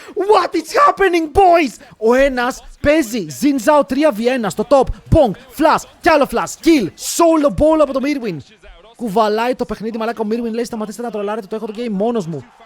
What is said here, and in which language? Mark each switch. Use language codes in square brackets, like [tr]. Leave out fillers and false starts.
[en] What is happening, boys? [el] Ο ένας παίζει Xin Zhao 3v1 στο top. Bong, flash, κι άλλο flash, kill, solo ball από το Mirwin. Κουβαλάει το παιχνίδι, μαλάκα. Ο Mirwin λέει σταματήστε να τρολάρετε, το έχω το game μόνος μου.